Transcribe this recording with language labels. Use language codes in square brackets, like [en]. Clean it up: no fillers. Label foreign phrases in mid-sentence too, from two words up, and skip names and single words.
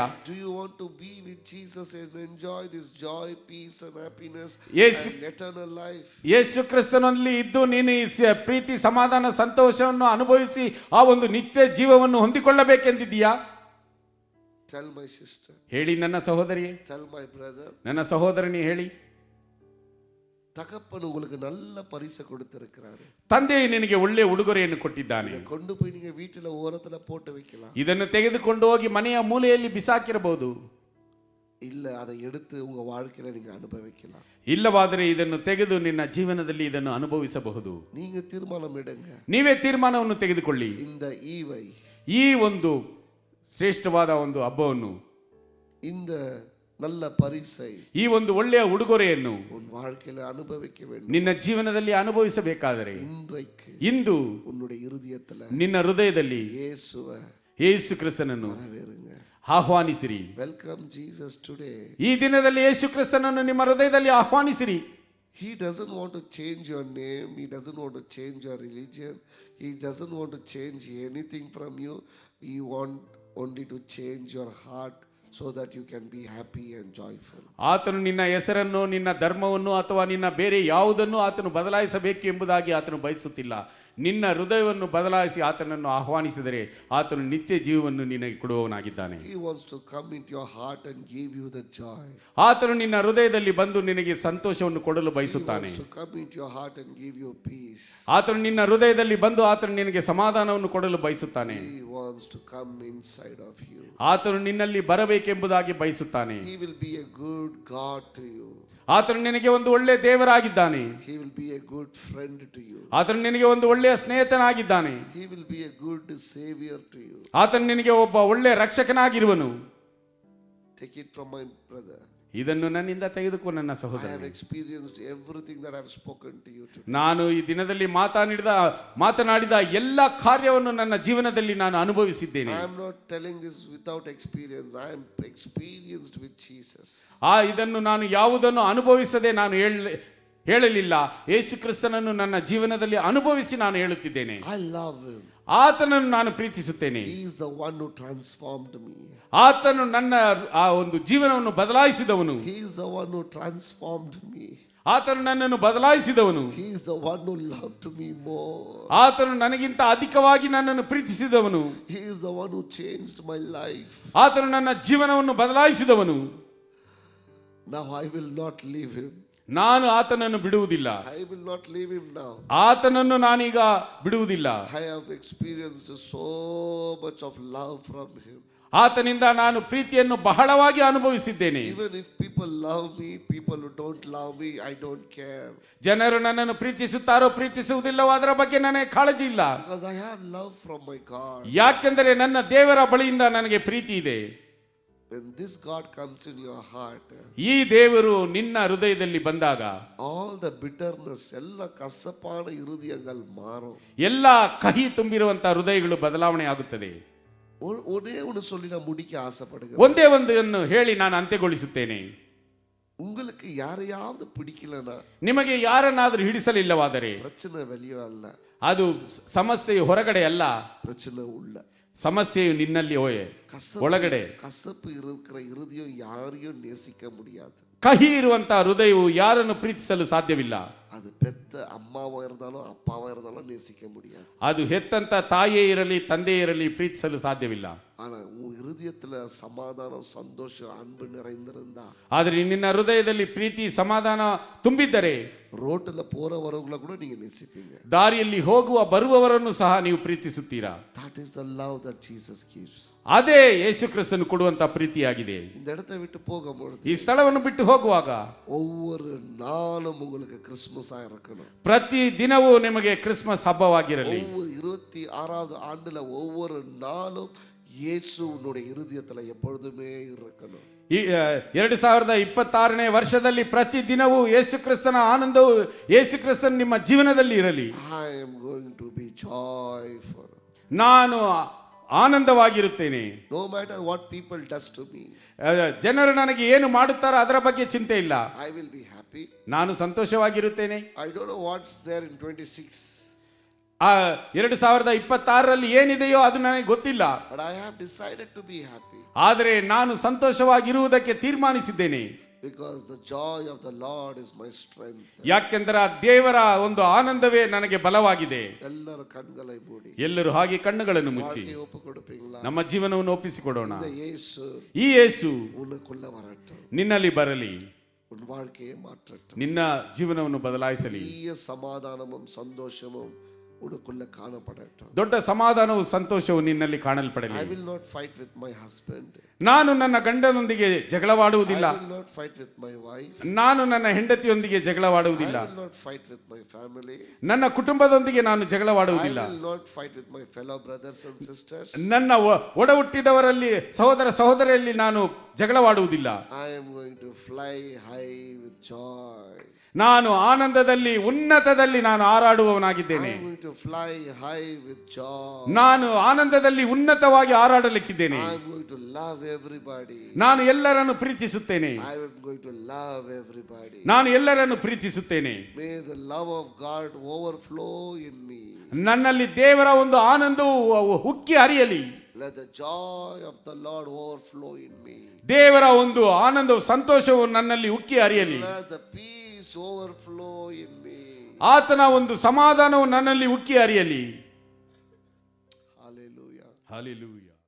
[en] Do you want to be with Jesus and enjoy this joy, peace and happiness and eternal life? [kn] ಯೇಸು ಕ್ರಿಸ್ತನಲ್ಲಿ ಇದ್ದು ನೀನು ಈ ಪ್ರೀತಿ ಸಮಾಧಾನ ಸಂತೋಷವನ್ನು ಅನುಭವಿಸಿ ಆ ಒಂದು ನಿತ್ಯ ಜೀವವನ್ನು ಹೊಂದಿಕೊಳ್ಳಬೇಕೆಂದಿದ್ದೀಯಾ? [en] Tell my sister. [kn] ಹೇಳಿ ನನ್ನ ಸಹೋದರಿಯೇ. [en] Tell my brother. [kn] ನನ್ನ ಸಹೋದರನೇ ಹೇಳಿ. [ta] தகப்பன் உங்களுக்கு நல்ல பரிசு கொடுத்திருக்கிறாரு. [kn] ತಂದೆ ನಿನಗೆ ಒಳ್ಳೆ ಉಡುಗೊರೆಯನ್ನು ಕೊಟ್ಟಿದ್ದಾನೆ. [ta] இதை கொண்டு போய் நீங்க வீட்டில ஓரத்துல போட்டு வைக்கலாம். [kn] ಇದನ್ನು ತೆಗೆದುಕೊಂಡು ಹೋಗಿ ಮನೆಯ ಮೂಲೆಯಲ್ಲಿ ಬಿಸಾಕಿರಬಹುದು. [ta] இல்ல அதை எடுத்து உங்க வாழ்க்கையில நீங்க அனுபவிக்கலாம். [kn] ಇಲ್ಲವಾದರೆ ಇದನ್ನು ತೆಗೆದು ನಿನ್ನ ಜೀವನದಲ್ಲಿ ಇದನ್ನು ಅನುಭವಿಸಬಹುದು. [ta] நீங்க தீர்மானம் எடுங்க. [kn] ನೀವೇ ತೀರ್ಮಾನವನ್ನು ತೆಗೆದುಕೊಳ್ಳಿ. [ta] இந்த ஈவை, [kn] ಈ ಒಂದು ಶ್ರೇಷ್ಠವಾದ ಒಂದು ಹಬ್ಬವನ್ನು, [ta] இந்த நல்ல பரிசை, [kn] ಈ ಒಂದು ಒಳ್ಳೆಯ ಉಡುಗೊರೆಯನ್ನು [ta] உன் வாழ்க்கையில அனுபவிக்க வேண்டும். [kn] ನಿನ್ನ ಜೀವನದಲ್ಲಿ ಅನುಭವಿಸಬೇಕಾದರೆ [ta] இன்றைக்கு [kn] ಇಂದು [ta] உன்னுடைய இருதயத்துல [kn] ನಿನ್ನ ಹೃದಯದಲ್ಲಿ [ta] இயேசுவை [kn] ಯೇಸು ಕ್ರಿಸ್ತನನ್ನು [ta] வரவேறுங்க. [kn] ಆಹ್ವಾನಿಸಿರಿ. [en] Welcome Jesus today. [kn] ಈ ದಿನದಲ್ಲಿ ಯೇಸು ಕ್ರಿಸ್ತನನ್ನು ನಿಮ್ಮ ಹೃದಯದಲ್ಲಿ ಆಹ್ವಾನಿಸಿರಿ. [en] He doesn't want to change your name. He doesn't want to change your religion. He doesn't want to change anything from you. He wants only to change your heart so that you can be happy and joyful. [kn] ಆತನು ನಿನ್ನ ಹೆಸರನ್ನು, ನಿನ್ನ ಧರ್ಮವನ್ನು ಅಥವಾ ನಿನ್ನ ಬೇರೆ ಯಾವುದನ್ನು ಆತನು ಬದಲಾಯಿಸಬೇಕು ಎಂಬುದಾಗಿ ಆತನು ಬಯಸುತ್ತಿಲ್ಲ. ನಿನ್ನ ಹೃದಯವನ್ನು ಬದಲಾಯಿಸಿ ಆತನನ್ನು ಆಹ್ವಾನಿಸಿದರೆ ಆತನು ನಿತ್ಯ ಜೀವವನ್ನು ನಿನಗೆ ಕೊಡುವವನಾಗಿದ್ದಾನೆ. [en] He wants to come into your heart and give you the joy. [kn] ಆತನು ನಿನ್ನ ಹೃದಯದಲ್ಲಿ ಬಂದು ನಿನಗೆ ಸಂತೋಷವನ್ನು ಕೊಡಲು ಬಯಸುತ್ತಾನೆ. [en] He wants to come into your heart and give you peace. [kn] ಆತನು ನಿನ್ನ ಹೃದಯದಲ್ಲಿ ಬಂದು ಆತನು ನಿನಗೆ ಸಮಾಧಾನವನ್ನು ಕೊಡಲು ಬಯಸುತ್ತಾನೆ. [en] He wants to come inside of you. [kn] ಆತನು ನಿನ್ನಲ್ಲಿ ಬರಬೇಕೆಂಬುದಾಗಿ ಬಯಸುತ್ತಾನೆ. [en] He will be a good God to you. [kn] ಆತನು ನಿನಗೆ ಒಂದು ಒಳ್ಳೆಯ ದೇವರಾಗಿದ್ದಾನೆ. [en] He will be a good friend to you. [kn] ಆತನು ನಿನಗೆ ಒಂದು ಒಳ್ಳೆಯ ಸ್ನೇಹಿತನಾಗಿದ್ದಾನೆ. [en] He will be a good savior to you. [kn] ಆತನು ನಿನಗೆ ಒಬ್ಬ ಒಳ್ಳೆಯ ರಕ್ಷಕನಾಗಿರುವನು. [en] Take it from my brother. [kn] ಇದನ್ನು ನನ್ನಿಂದ ತೆಗೆದುಕೋ ನನ್ನ [en] I [kn] ಸಹೋದರ. [en] have experienced everything that I have spoken to you today. [kn] ನಾನು ಈ ದಿನದಲ್ಲಿ ಮಾತನಾಡಿದ ಎಲ್ಲ ಕಾರ್ಯವನ್ನು ನನ್ನ ಜೀವನದಲ್ಲಿ ನಾನು ಅನುಭವಿಸಿದ್ದೇನೆ. [en] I am not telling this without experience. I am experienced with Jesus. [kn] ಇದನ್ನು ನಾನು ಯಾವುದನ್ನು ಅನುಭವಿಸದೆ ನಾನು ಹೇಳಲಿಲ್ಲ. ಯೇಸು ಕ್ರಿಸ್ತನನ್ನು ನನ್ನ ಜೀವನದಲ್ಲಿ ಅನುಭವಿಸಿ ನಾನು ಹೇಳುತ್ತಿದ್ದೇನೆ. [en] I love him. [kn] ಆತನನ್ನು ನಾನು ಪ್ರೀತಿಸುತ್ತೇನೆ. [en] He is the one who transformed me. [kn] ಆತನು ನನ್ನ ಆ ಒಂದು ಜೀವನವನ್ನು ಬದಲಾಯಿಸಿದವನು. [en] He is the one who transformed me. [kn] ಆತನು ನನ್ನನ್ನು ಬದಲಾಯಿಸಿದವನು. [en] He is the one who loved me more. [kn] ಆತನು ನನಗಿಂತ ಅಧಿಕವಾಗಿ ನನ್ನನ್ನು ಪ್ರೀತಿಸಿದವನು. [en] He is the one who changed my life. [kn] ಆತನು ನನ್ನ ಜೀವನವನ್ನು ಬದಲಾಯಿಸಿದವನು. [en] Now I will not leave him. [kn] ನಾನು ಆತನನ್ನು ಬಿಡುವುದಿಲ್ಲ. [en] I will not leave him now. [kn] ಆತನನ್ನು ನಾನೀಗ ಬಿಡುವುದಿಲ್ಲ. [en] I have experienced so much of love from him. [kn] ಆತನಿಂದ ನಾನು ಪ್ರೀತಿಯನ್ನು ಬಹಳವಾಗಿ ಅನುಭವಿಸಿದ್ದೇನೆ. [en] Even if people love me, people who don't love me, I don't care. [kn] ಜನರು ನನ್ನನ್ನು ಪ್ರೀತಿಸುತ್ತಾರೋ ಪ್ರೀತಿಸುವುದಿಲ್ಲವೋ ಅದರ ಬಗ್ಗೆ ನನಗೆ ಕಾಳಜಿ ಇಲ್ಲ. [en] Because I have love from my God. [kn] ಯಾಕೆಂದರೆ ನನ್ನ ದೇವರ ಬಳಿಯಿಂದ ನನಗೆ ಪ್ರೀತಿ ಇದೆ. [en] When this God comes in your heart, [kn] ಈ ದೇವರು ನಿನ್ನ ಹೃದಯದಲ್ಲಿ ಬಂದಾಗ [en] all the bitterness, [ta] எல்ல கசப்பான இருதயங்கள் மாறோ. [kn] ಎಲ್ಲ ಕಹಿ ತುಂಬಿರುವಂತ ಹೃದಯಗಳು ಬದಲಾವಣೆ ಆಗುತ್ತದೆ. [ta] ஒரே ஒன்று சொல்லி நான் முடிக்க ஆசைப்படுகிறேன். [kn] ಒಂದೇ ಒಂದನ್ನು ಹೇಳಿ ನಾನು ಅಂತ್ಯಗೊಳಿಸುತ್ತೇನೆ. [ta] உங்களுக்கு யாரையாவது பிடிக்கலனா, [kn] ನಿಮಗೆ ಯಾರನ್ನಾದರೂ ಹಿಡಿಸಲಿಲ್ಲವಾದರೆ [ta] பிரச்சனை வெளியே அல்ல, [kn] ಅದು ಸಮಸ್ಯೆಯು ಹೊರಗಡೆ ಅಲ್ಲ, [ta] பிரச்சனை உள்ள. [kn] ಸಮಸ್ಯೆಯು ನಿನ್ನಲ್ಲಿ ಒಳಗಡೆ. [ta] கசப்பு இருக்கிற இருதயம் யாரையும் நேசிக்க முடியாது. [kn] ಕಹಿ ಇರುವಂತ ಹೃದಯವು ಯಾರನ್ನು ಪ್ರೀತಿಸಲು ಸಾಧ್ಯವಿಲ್ಲ. [ta] அது பெத்த அம்மாவா இருந்தாலும் அப்பாவா இருந்தாலும் நேசிக்க முடியாது. [kn] ಅದು ಹೆತ್ತಂತ ತಾಯಿಯೇ ಇರಲಿ ತಂದೆಯೇ ಇರಲಿ ಪ್ರೀತಿಸಲು ಸಾಧ್ಯವಿಲ್ಲ. [ta] ஆனா உன் இருதயத்துல சமாதானம், சந்தோஷம், அன்பு நிறைந்திருந்தா, [kn] ಆದರೆ ನಿನ್ನ ಹೃದಯದಲ್ಲಿ ಪ್ರೀತಿ ಸಮಾಧಾನ ತುಂಬಿದ್ದರೆ [ta] ರೋಡ್ல போறவங்கள கூட நீங்க நேசிப்பீங்க. [kn] ದಾರಿಯಲ್ಲಿ ಹೋಗುವ ಬರುವವರನ್ನು ಸಹ ನೀವು ಪ್ರೀತಿಸುತ್ತೀರಾ. [en] That is the love that Jesus gives. [kn] ಅದೇ ಯೇಸು ಕ್ರಿಸ್ತನು ಕೊಡುವಂತ ಪ್ರೀತಿಯಾಗಿದೆ. [ta] இந்த இடத்தை விட்டு போகும்போது, [kn] ಈ ಸ್ಥಳವನ್ನು ಬಿಟ್ಟು ಹೋಗುವಾಗ [ta] ஒவ்வொரு நாளும் உங்களுக்கு கிறிஸ்மஸா இருக்கணும். [kn] ಪ್ರತಿ ದಿನವೂ ನಿಮಗೆ ಕ್ರಿಸ್ಮಸ್ ಹಬ್ಬವಾಗಿರಲಿ. [ta] ஒவ்வொரு 26வது ஆண்டுல ஒவ்வொரு நாளும் இயேசு உன்னுடைய இருதயத்துல எப்பொழுதுமே இருக்கணும். [kn] ಈ 2026ನೇ ವರ್ಷದಲ್ಲಿ ಪ್ರತಿ ದಿನವೂ ಯೇಸು ಕ್ರಿಸ್ತನ ಆನಂದವು ಯೇಸು ಕ್ರಿಸ್ತನ ನಿಮ್ಮ ಜೀವನದಲ್ಲಿ ಇರಲಿ. [en] I am going to be joyful. [kn] ನಾನು ಆನಂದವಾಗಿರುತ್ತೇನೆ. [en] No matter what people does to me, [kn] ಜನರು ನನಗೆ ಏನು ಮಾಡುತ್ತಾರೋ ಅದರ ಬಗ್ಗೆ ಚಿಂತೆ ಇಲ್ಲ. [en] I will be happy. [kn] ನಾನು ಸಂತೋಷವಾಗಿರುತ್ತೇನೆ. [en] I don't know what's there in 26. [kn] 2026ರಲ್ಲಿ ಏನಿದೆಯೋ ಅದು ನನಗೆ ಗೊತ್ತಿಲ್ಲ. [en] But I have decided to be happy. [kn] ಆದರೆ ನಾನು ಸಂತೋಷವಾಗಿರುವುದಕ್ಕೆ ತೀರ್ಮಾನಿಸಿದ್ದೇನೆ. [en] Because the joy of the Lord is my strength. [kn] ಯಾಕೆಂದರೆ ದೇವರ ಒಂದು ಆನಂದವೇ ನನಗೆ ಬಲವಾಗಿದೆ. [ta] எல்லார கண்களை மூடி, [kn] ಎಲ್ಲರೂ ಹಾಗೆ ಕಣ್ಣುಗಳನ್ನು ಮುಚ್ಚಿ [ta] வாழ்க்கையை ஒப்பு கொடுப்பீங்களா? [kn] ನಮ್ಮ ಜೀವನವನ್ನು ಒಪ್ಪಿಸಿಕೊಡೋಣ. [ta] இந்த இயேசு [kn] ಈ ಯೇಸು [ta] உனக்குள்ள வரட்டும். [kn] ನಿನ್ನಲ್ಲಿ ಬರಲಿ. [ta] உன் வாழ்க்கையை மாற்றட்டும். [kn] ನಿನ್ನ ಜೀವನವನ್ನು ಬದಲಾಯಿಸಲಿ. [ta] பெரிய சமாதானமும் சந்தோஷமும் உனக்குள்ள காணப்படட்டும். [kn] ದೊಡ್ಡ ಸಮಾಧಾನವು ಸಂತೋಷವು ನಿನ್ನಲ್ಲಿ ಕಾಣಲ್ಪಡಲಿ. [en] I will not fight with my husband. [kn] ನಾನು ನನ್ನ ಗಂಡನೊಂದಿಗೆ ಜಗಳವಾಡುವುದಿಲ್ಲ. [en] I will not fight with my wife. [kn] ನಾನು ನನ್ನ ಹೆಂಡತಿಯೊಂದಿಗೆ ಜಗಳವಾಡುವುದಿಲ್ಲ. [en] I will not fight with my family. [kn] ನನ್ನ ಕುಟುಂಬದೊಂದಿಗೆ ನಾನು ಜಗಳವಾಡುವುದಿಲ್ಲ. [en] I will not fight with my fellow brothers and sisters. [kn] ನನ್ನ ಒಡ ಹುಟ್ಟಿದವರಲ್ಲಿ ಸಹೋದರ ಸಹೋದರಿಯಲ್ಲಿ ನಾನು ಜಗಳವಾಡುವುದಿಲ್ಲ. [en] I am going to fly high with joy. [kn] ನಾನು ಆನಂದದಲ್ಲಿ ಉನ್ನತದಲ್ಲಿ ನಾನು ಹಾರಾಡುವವನಾಗಿದ್ದೇನೆ. [en] I am going to fly high with joy. [kn] ನಾನು ಆನಂದದಲ್ಲಿ ಉನ್ನತವಾಗಿ ಹಾರಾಡಲಿಕ್ಕಿದ್ದೇನೆ. [en] I am going to love everybody. [kn] ನಾನು ಎಲ್ಲರನ್ನು ಪ್ರೀತಿಸುತ್ತೇನೆ. [en] I am going to love everybody. [kn] ನಾನು ಎಲ್ಲರನ್ನು ಪ್ರೀತಿಸುತ್ತೇನೆ. [en] May the love of God overflow in me. [kn] ನನ್ನಲ್ಲಿ ದೇವರ ಒಂದು ಆನಂದವು ಉಕ್ಕಿ ಹರಿಯಲಿ. [en] Let the joy of the Lord overflow in me. [kn] ದೇವರ ಒಂದು ಆನಂದವು ಸಂತೋಷವು ನನ್ನಲ್ಲಿ ಉಕ್ಕಿ ಹರಿಯಲಿ. [en] Let the peace overflow in me. [kn] ಆತನ ಒಂದು ಸಮಾಧಾನವು ನನ್ನಲ್ಲಿ ಉಕ್ಕಿ ಹರಿಯಲಿ. [en] Hallelujah. Hallelujah.